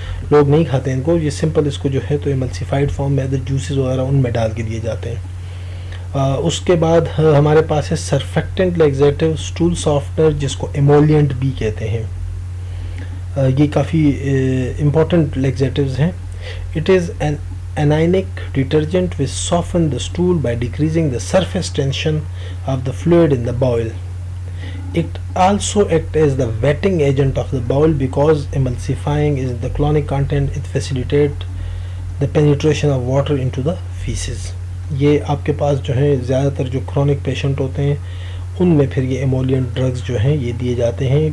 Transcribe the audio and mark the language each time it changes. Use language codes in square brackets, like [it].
[ur] لوگ نہیں کھاتے ان کو. یہ سمپل اس کو جو ہے تو ایملسیفائڈ فارم میں ادر جوسز وغیرہ ان میں ڈال کے دیے جاتے ہیں. اس کے بعد ہمارے پاس ہے سرفیکٹنٹ لیگزیٹو اسٹول سافٹنر جس کو ایمولینٹ بھی کہتے ہیں. یہ کافی امپورٹنٹ لیگزیٹوز ہیں. [en] It is an anionic detergent which soften the stool by decreasing the surface tension of the fluid in the bowel. It also acts as the wetting agent of the bowel because emulsifying is the colonic content. It facilitates the penetration of water into the feces. [ur] یہ آپ کے پاس جو ہیں زیادہ تر جو chronic patient ہوتے ہیں ان میں پھر یہ ایمولینٹ ڈرگز جو ہیں یہ دیے جاتے ہیں.